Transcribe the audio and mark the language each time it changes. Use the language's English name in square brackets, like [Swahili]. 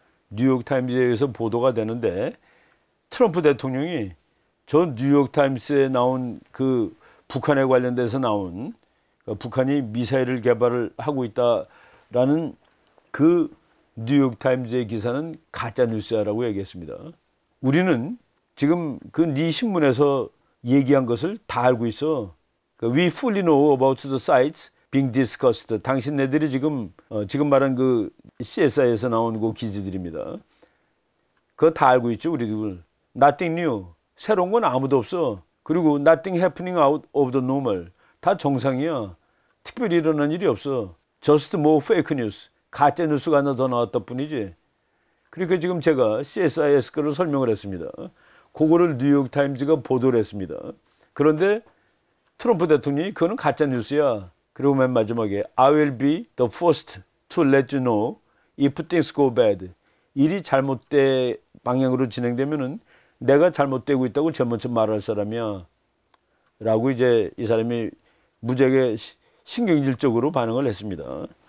[Korean] 뉴욕 타임즈에 의해서 보도가 되는데 트럼프 대통령이 저 뉴욕 타임스에 나온 북한에 관련돼서 나온 북한이 미사일을 개발을 하고 있다라는 그 뉴욕 타임즈의 기사는 가짜 뉴스야라고 얘기했습니다. 우리는 지금 네 신문에서 얘기한 것을 다 알고 있어. [English] We fully know about the sites being discussed. [Korean] 당신네들이 지금 말한 CSI에서 나온 기지들입니다. 그거 다 알고 있죠, 우리들. [English] Nothing new. [Korean] 새로운 건 아무도 없어. 그리고 [English] nothing happening out of the normal. [Korean] 다 정상이야. 특별히 일어난 일이 없어. [English] Just more fake news. [Korean] 가짜 뉴스가 하나 더 나왔다 뿐이지. 그러니까 지금 제가 CSIS 거를 설명을 했습니다. 그거를 뉴욕 타임즈가 보도를 했습니다. 그런데 트럼프 대통령이 그거는 가짜 뉴스야. 그리고 맨 마지막에 [English] I will be the first to let you know if things go bad. [Korean] 일이 잘못된 방향으로 진행되면은 내가 잘못되고 있다고 제일 먼저 말할 사람이야. 라고 이제 이 사람이 무지하게 신경질적으로 반응을 했습니다.